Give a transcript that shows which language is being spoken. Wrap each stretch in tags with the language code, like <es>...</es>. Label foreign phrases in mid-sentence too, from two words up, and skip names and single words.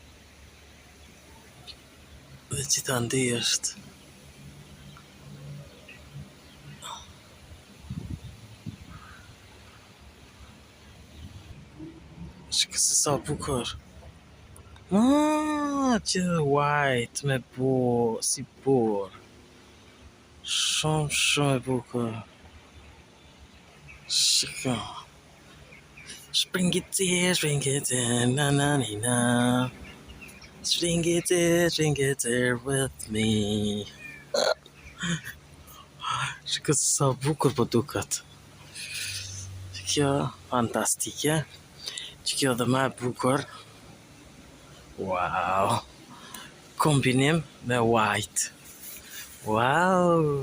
<sq>Dhe gjithandej është shiko se sa bukur. Që white me si bor. Shumë e bukur. Shiko.</sq> <en>Spring it there, na na ni na. String it there with me.</en> <sq>Shiko sa bukur po duket. Kjo fantastike. Kjo dhe më e bukur. Wow. Kombinim me white. Wow.</sq>